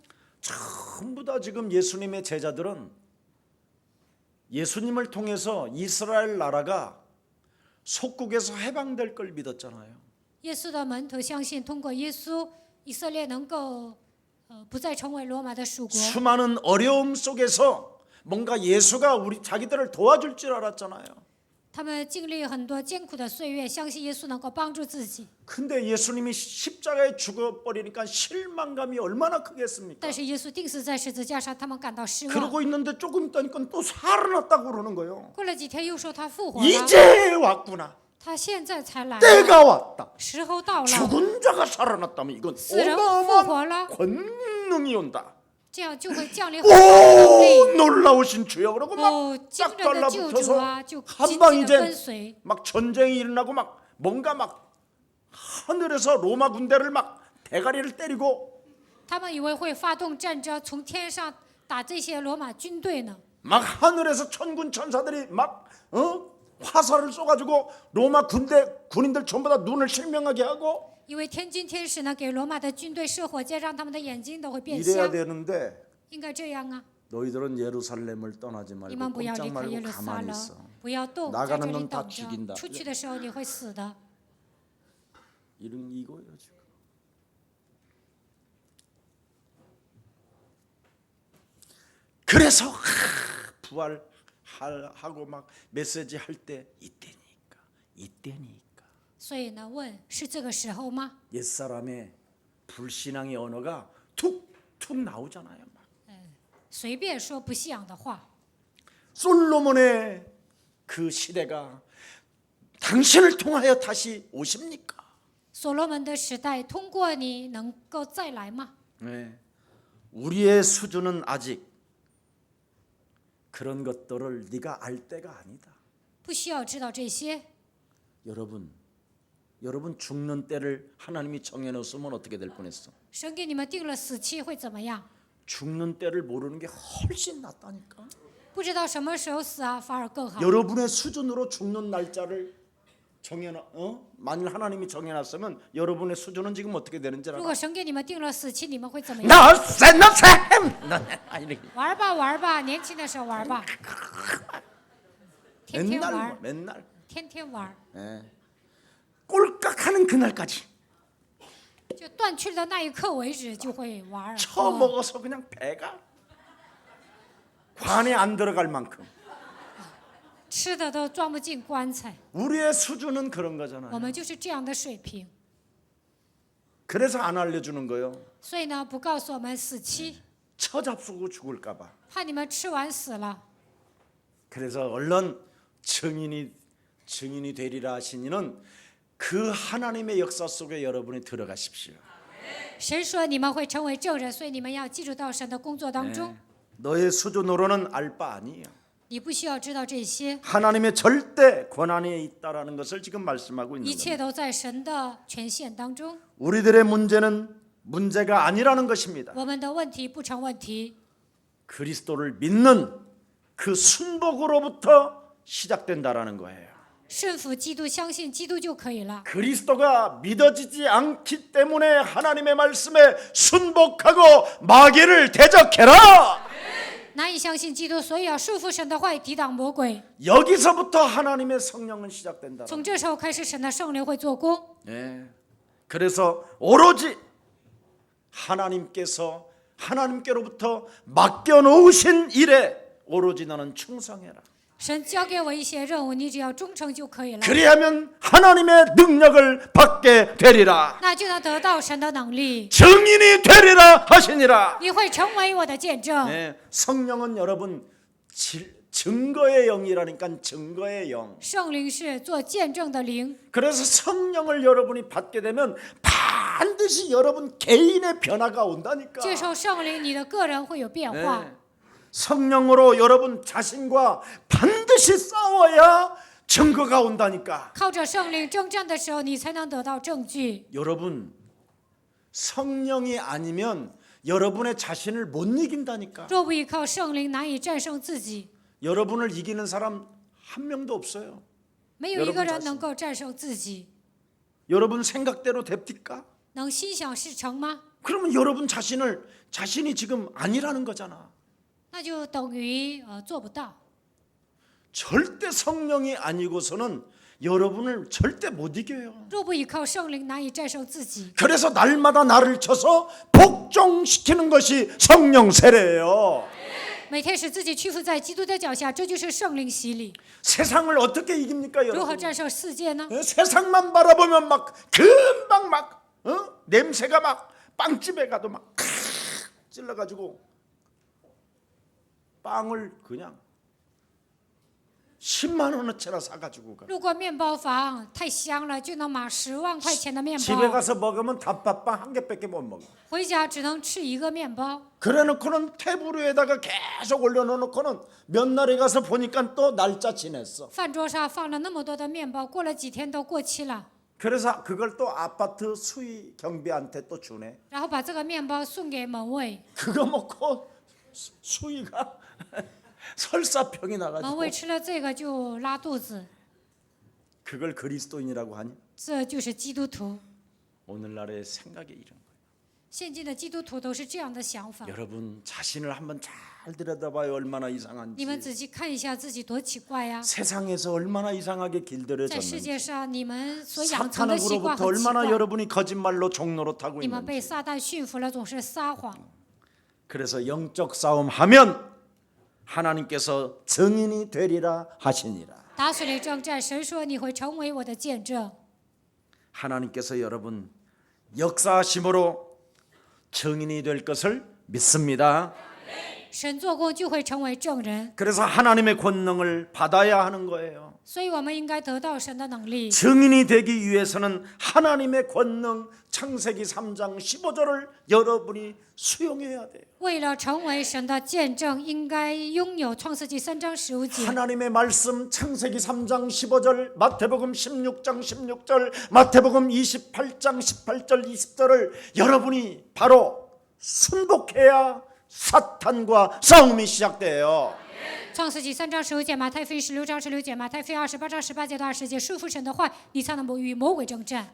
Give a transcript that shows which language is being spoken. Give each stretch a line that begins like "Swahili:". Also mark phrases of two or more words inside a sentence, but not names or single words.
Korean: 전부 다 지금 예수님의 제자들은 예수님을 통해서 이스라엘 나라가 속국에서 해방될 걸 믿었잖아요.
Chinese: 耶稣的门徒相信，通过耶稣，以色列能够不再成为罗马的属国。
Korean: 수많은 어려움 속에서 뭔가 예수가 우리 자기들을 도와줄 줄 알았잖아요.
Chinese: 他们经历很多艰苦的岁月，相信耶稣能够帮助自己。
Korean: 근데 예수님이 십자가에 죽어버리니까 실망감이 얼마나 크겠습니까?
Chinese: 但是耶稣钉死在十字架上，他们感到失望。
Korean: 그러고 있는데 조금 있다니까 또 살아났다고 그러는 거예요.
Chinese: 过了几天，又说他复活了。
Korean: 이제 왔구나.
Chinese: 他现在才来了，
Korean: 때가 왔다.
Chinese: 时候到了，
Korean: 죽은 자가 살아났다면 이건
Chinese: 死人复
Korean: 어마어마한
Chinese: 活了，
Korean: 권능이 온다.
Chinese: 这样就会降临很大的能力。
Korean: 오 놀라우신 주여 그러고
Chinese: 哦，
Korean: 막
Chinese: 惊
Korean: 딱
Chinese: 人的救主啊，
Korean: 달라붙어서
Chinese: 就
Korean: 한
Chinese: 紧
Korean: 방
Chinese: 紧的跟
Korean: 이제
Chinese: 随。
Korean: 막 전쟁이 일어나고 막 뭔가 막 하늘에서 로마 군대를 막 대가리를 때리고
Chinese: 他们以为会发动战争，从天上打这些罗马军队呢。
Korean: 막 하늘에서 천군 천사들이 막 화살을 쏘가지고 로마 군인들 전부 다 눈을 실명하게 하고
Chinese: 因为天军天使呢，给罗马的军队射火箭，让他们的眼睛都会变
Korean: 이래야
Chinese: 瞎。
Korean: 되는데
Chinese: 应该这样啊！
Korean: 너희들은 예루살렘을 떠나지
Chinese: 你
Korean: 말고
Chinese: 们不要
Korean: 꼼짝
Chinese: 离开耶
Korean: 말고
Chinese: 路撒
Korean: 가만히
Chinese: 冷
Korean: 있어. ，
Chinese: 不要动，在
Korean: 나가는
Chinese: 这里
Korean: 놈 다
Chinese: 等
Korean: 죽인다
Chinese: 着。出去的时候你会死的。
Korean: 이런 이거예요 지금. 그래서 부활하고 막 메시지 할 때 이때니까
Chinese: 所以呢，问是这个时候吗？
Korean: 옛사람의 불신앙의 언어가 툭툭 나오잖아요. 막.
Chinese: 随便说不信仰的话。
Korean: 솔로몬의 그 시대가 당신을 통하여 다시 오십니까?
Chinese: 所罗门的时代，通过你能够再来吗？
Korean: 네. 우리의 수준은 아직 그런 것들을 네가 알 때가 아니다.
Chinese: 不需要知道这些。
Korean: 여러분 죽는 때를 하나님이 정해놓으면 어떻게 될 뻔했어?
Chinese: 神给你们定了死期会怎么样？
Korean: 죽는 때를 모르는 게 훨씬 낫다니까.
Chinese: 不知道什么时候死啊，反而更好。
Korean: 여러분의 수준으로 죽는 날짜를 만일 하나님이 정해놨으면 여러분의 수준은 지금 어떻게 되는지
Chinese: 如
Korean: 알아?
Chinese: 果神给你们定了死期，你们会怎么样？
Korean: 너쌤 아니
Chinese: 玩吧玩吧，年轻的时候玩吧，天天
Korean: 맨날
Chinese: 玩，
Korean: 맨날
Chinese: 天天玩，
Korean: 예. 꼴깍하는 그날까지
Chinese: 就断去的那一刻为止就会玩。
Korean: 처먹어서 그냥 배가 관에 안 들어갈 만큼
Chinese: 吃的都装不进棺材。
Korean: 우리의 수준은 그런
Chinese: 我
Korean: 거잖아요.
Chinese: 们就是这样的水平，
Korean: 그래서 안 알려주는 거예요.
Chinese: 所以呢，不告诉我们死期，
Korean: 처잡수고 죽을까 봐.
Chinese: 怕你们吃完死了。
Korean: 그래서 얼른 증인이 되리라 하시니는 그 하나님의 역사 속에 여러분이 들어가십시오.
Chinese: 神说你们会成为证人，所以你们要记住到神的工作当中。
Korean: 너의 수준으로는 알 바 아니에요.
Chinese: 你不需要知道这些，
Korean: 하나님의 절대 권한에 있다라는 것을 지금 말씀하고 있는
Chinese: 一切
Korean: 겁니다.
Chinese: 都在神的权限当中。
Korean: 우리들의 문제는 문제가 아니라는 것입니다.
Chinese: 我们的问题不成问题，
Korean: 그리스도를 믿는 그 순복으로부터 시작된다라는 거예요.
Chinese: 顺服基督，相信基督就可以了。
Korean: 그리스도가 믿어지지 않기 때문에 하나님의 말씀에 순복하고 마귀를 대적해라.
Chinese: 难以相信基督，所以要顺服神的话语，抵挡魔鬼。
Korean: 여기서부터 하나님의 성령은 시작된다.
Chinese: 从这时候开始，神的圣灵会做工。
Korean: 네. 그래서 오로지 하나님께서 하나님께로부터 맡겨놓으신 일에 오로지 너는 충성해라.
Chinese: 神交给我一些任务，你只要忠诚就可以了，
Korean: 그리하면 하나님의 능력을 받게 되리라.
Chinese: 那就能得到神的能力，
Korean: 증인이 되리라 하시니라.
Chinese: 你会成为我的见证。
Korean: 네, 성령은 여러분 증거의 영이라니까 증거의 영.
Chinese: 圣灵是做见证的灵，
Korean: 그래서 성령을 여러분이 받게 되면 반드시 여러분 개인의 변화가 온다니까.
Chinese: 接受圣灵，你的个人会有变化。
Korean: 네. 성령으로 여러분 자신과 반드시 싸워야 증거가 온다니까.
Chinese: 靠着圣灵征战的时候，你才能得到证据。
Korean: 여러분 성령이 아니면 여러분의 자신을 못 이긴다니까.
Chinese: 若不依靠圣灵，难以战胜自己。
Korean: 여러분을 이기는 사람 한 명도 없어요.
Chinese: 没有一个人能够战胜自己。
Korean: 여러분 생각대로 됩니까?
Chinese: 能心想事成吗？
Korean: 그러면 여러분 자신이 지금 아니라는 거잖아.
Chinese: 那就等于做不到。
Korean: 절대 성령이 아니고서는 여러분을 절대 못 이겨요.
Chinese: 若不依靠圣灵，难以战胜自己。
Korean: 그래서 날마다 나를 쳐서 복종시키는 것이 성령 세례예요.
Chinese: 每天使自己屈服在基督的脚下，这就是圣灵洗礼。
Korean: 세상을 어떻게 이깁니까,
Chinese: 如何
Korean: 여러분?
Chinese: 战胜世界呢？
Korean: 세상만 바라보면 막 금방 막 냄새가 막 빵집에 가도 막 찔러가지고 빵을 그냥 10만 원어치나 사가지고 가.
Chinese: 路过面包房，太香了，就能买10万块钱的面
Korean: 집에
Chinese: 包。
Korean: 가서 먹으면 단팥빵 한 개밖에 못 먹어.
Chinese: 回家只能吃一个面包。
Korean: 그래놓고는 테이블 위에다가 계속 올려놓고는 몇 날에 가서 보니까 또 날짜 지냈어.
Chinese: 饭桌上放了那么多的面包，过了几天都过期了，
Korean: 그래서 그걸 또 아파트 수의 경비한테 또 주네.
Chinese: 然后把这个面包送给门卫，
Korean: 그거 먹고 수의가 설사병이
Chinese: 门
Korean: 나가지고
Chinese: 卫吃了这个就拉肚子，
Korean: 그걸 그리스도인이라고 하니?
Chinese: 这就是基督徒。
Korean: 오늘날의 생각이 이런 거예요.
Chinese: 现今的基督徒都是这样的想法。
Korean: 여러분 자신을 한번 잘 들여다봐요. 얼마나
Chinese: 你们
Korean: 이상한지.
Chinese: 仔细看一下自己多奇怪呀！
Korean: 세상에서 얼마나 이상하게
Chinese: 在世
Korean: 길들여졌는지.
Chinese: 界上，你们所养成的习惯
Korean: 사탄으로부터
Chinese: 很奇
Korean: 얼마나
Chinese: 怪。
Korean: 여러분이 거짓말로 종로로 타고
Chinese: 你们被
Korean: 있는지.
Chinese: 撒旦驯服了，总是撒谎。
Korean: 그래서 영적 싸움 하면 하나님께서 증인이 되리라 하시니라.
Chinese: 打水里征战，神说你会成为我的见证。
Korean: 하나님께서 여러분 역사하심으로 증인이 될 것을 믿습니다.
Chinese: 神做工就会成为证人，
Korean: 그래서 하나님의 권능을 받아야 하는 거예요.
Chinese: 所以我们应该得到神的能力。
Korean: 증인이 되기 위해서는 하나님의 권능 창세기 3장 15절을 여러분이 수용해야 돼요.
Chinese: 为了成为神的见证，应该拥有创世纪3章15节。
Korean: 하나님의 말씀 창세기 3장 15절, 마태복음 16장 16절, 마태복음 28장 18절 20절을 여러분이 바로 순복해야 사탄과 싸움이 시작돼요.
Chinese: 创世纪3章15节，马太福音16章16节，马太福音28章18节到20节，顺服神的话，你才能与魔鬼征战。